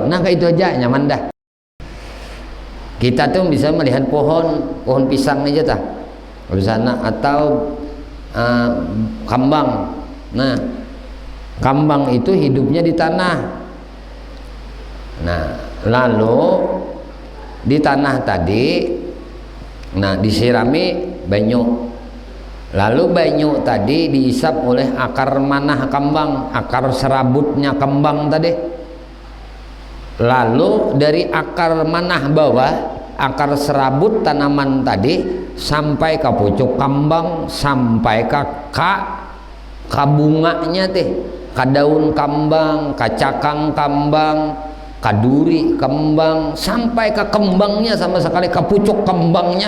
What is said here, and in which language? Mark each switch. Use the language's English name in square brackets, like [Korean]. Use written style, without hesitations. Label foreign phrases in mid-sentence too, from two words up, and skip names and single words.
[Banjar] Nah kayak itu aja nyaman dah. Kita tuh bisa melihat pohon pisang aja tah di sana atau kambang. Nah kambang itu hidupnya di tanah. Nah lalu di tanah tadi disirami banyu, lalu banyu tadi diisap oleh akar manah kembang, akar serabutnya kembang tadi. Lalu dari akar manah bawah, akar serabut tanaman tadi sampai ke pucuk kembang, sampai ke bunganya teh, ke daun kembang, ke cakang kembang, ke duri kembang, sampai ke kembangnya sama sekali, ke pucuk kembangnya.